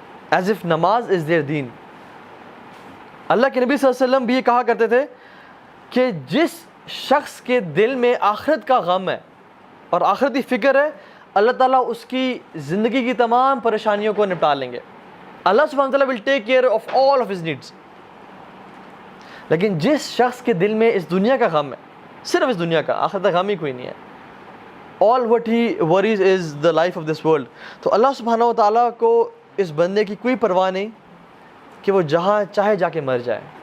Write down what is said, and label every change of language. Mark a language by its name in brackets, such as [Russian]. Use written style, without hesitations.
[English] Is if نماز is there then. [Urdu] اللہ کے نبی صلی اللہ علیہ وسلم بھی یہ کہا کرتے تھے کہ جس شخص کے دل میں آخرت کا غم ہے اور آخرتی فکر ہے, اللہ تعالیٰ اس کی زندگی کی تمام پریشانیوں کو نپٹا لیں گے. [English] اللہ سبحانہ تعالیٰ will take care of all of his needs. [Urdu] لیکن جس شخص کے دل میں اس دنیا کا غم ہے, صرف اس دنیا کا, آخرت کا غم ہی کوئی نہیں ہے, [English] all what he worries is the life of this world, [Urdu] تو اللہ سبحانہ تعالیٰ کو اس بندے کی کوئی پرواہ نہیں کہ وہ جہاں چاہے جا کے مر جائے.